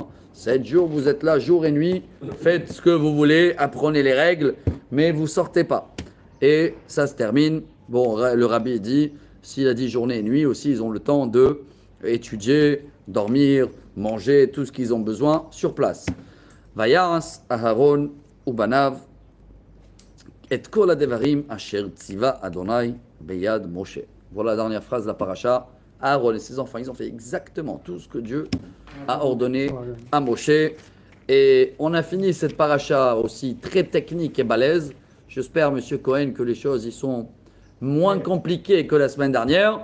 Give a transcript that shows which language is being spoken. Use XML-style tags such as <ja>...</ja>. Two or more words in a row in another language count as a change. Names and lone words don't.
<fr>7 jours, vous êtes là jour et nuit, faites ce que vous voulez, apprenez les règles, mais vous sortez pas. Et ça se termine. Bon, le rabbi dit, s'il a dit journée et nuit aussi, ils ont le temps de étudier, dormir, manger, tout ce qu'ils ont besoin sur place.</fr> <he>ויעש אהרן ובניו את כל הדברים אשר צוה ה׳ ביד משה.</he> <fr>Voilà la dernière phrase de la paracha. Aaron et ses enfants, ils ont fait exactement tout ce que Dieu a ordonné à Moshe. Et on a fini cette paracha aussi très technique et balèze. J'espère, Monsieur Cohen, que les choses y sont moins compliqué que la semaine dernière.</fr>